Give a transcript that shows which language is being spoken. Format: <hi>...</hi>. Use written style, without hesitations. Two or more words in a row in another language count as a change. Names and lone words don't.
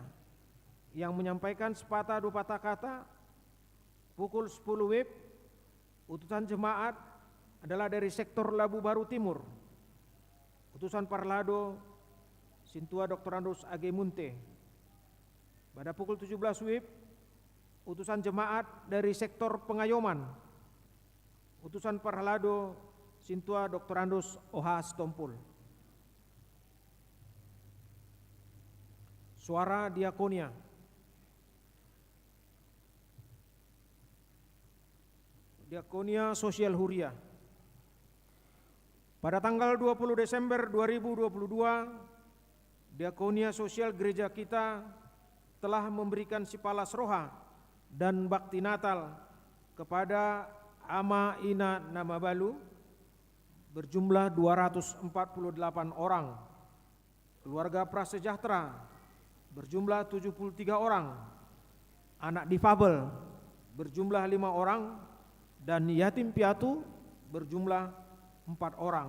<id>Yang menyampaikan sepatah dua patah kata pukul 10 WIB, utusan jemaat adalah dari sektor Labu Baru Timur, utusan Parlado, Sintua Dr. Andus AG Munte. Pada pukul 17 WIB, utusan jemaat dari sektor Pengayoman, utusan Parlado, Sintua Dr. Andus OH Stompul. Suara diakonia. Diakonia Sosial Huria. Pada tanggal 20 Desember 2022, Diakonia Sosial Gereja kita telah memberikan</id> <bbc>sipalas roha</bbc> <id>dan bakti Natal kepada</id> <bbc>Ama Ina Namabalu</bbc> <id>berjumlah 248 orang, keluarga prasejahtera berjumlah 73 orang, anak difabel berjumlah 5 orang, dan yatim piatu berjumlah 4 orang.</id>